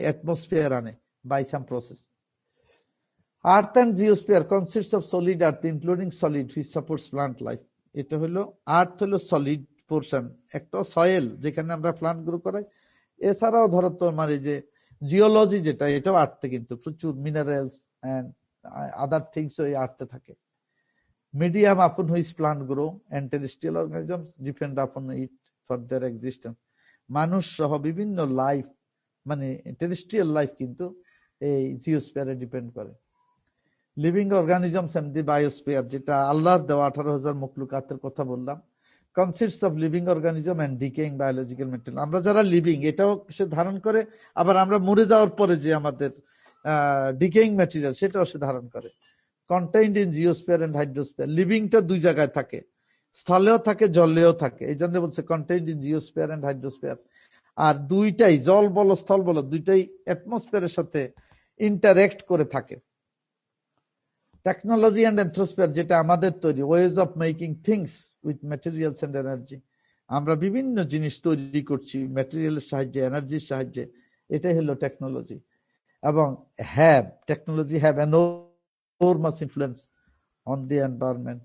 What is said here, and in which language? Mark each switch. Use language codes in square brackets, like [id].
[en] Atmosphere আনে, by some process. Earth and geosphere consists of solid earth including solid which supports plant life. [bn] এটা হলো আর্থ, হলো solid portion, একটা soil যেখানে আমরা প্লান্ট গ্রো করাই। এছাড়াও ধরো তোমার এই যে জিওলজি যেটা, এটাও আর্থে, কিন্তু প্রচুর মিনারেলস [en] and other things [bn] ওই আর্থে থাকে। [en] Medium upon which plant grow and terrestrial organisms depend upon it for their existence. [bn] মানুষ সহ বিভিন্ন লাইফ, মানে টেরেস্ট্রিয়াল লাইফ কিন্তু এই জিওস্ফিয়ারে ডিপেন্ড করে। [en] living organisms and the biosphere, [bn] যেটা আল্লাহর দেওয়া 18,000 মখলুকাতের কথা বললাম, [en] Consists of living organism and decaying biological material. [bn] আমরা যারা লিভিং, এটাও সে ধারণ করে, আবার আমরা মরে যাওয়ার পরে যে আমাদের ডিকেইং ম্যাটেরিয়াল, সেটাও সে ধারণ করে। [en] Contained in geosphere and hydrosphere. [bn] লিভিংটা দুই জায়গায় থাকে, স্থলেও থাকে, জলেও থাকে, এই জন্য বলছে কন্টেইনড ইন জিওস্ফিয়ার এন্ড হাইড্রোস্ফিয়ার। আর দুইটাই, জল বলো স্থল বলো, দুইটাই অ্যাটমসফিয়ারের সাথে ইন্টারঅ্যাক্ট করে থাকে। [en] technology and anthrosphere, [bn] যেটা আমাদের তৈরি, [en] Ways of making things with materials and energy. [bn] আমরা বিভিন্ন জিনিস তৈরি করছি ম্যাটেরিয়ালের সাহায্যে, এনার্জির সাহায্যে, এটাই হলো টেকনোলজি। [en] এবং technology have enormous influence on the environment.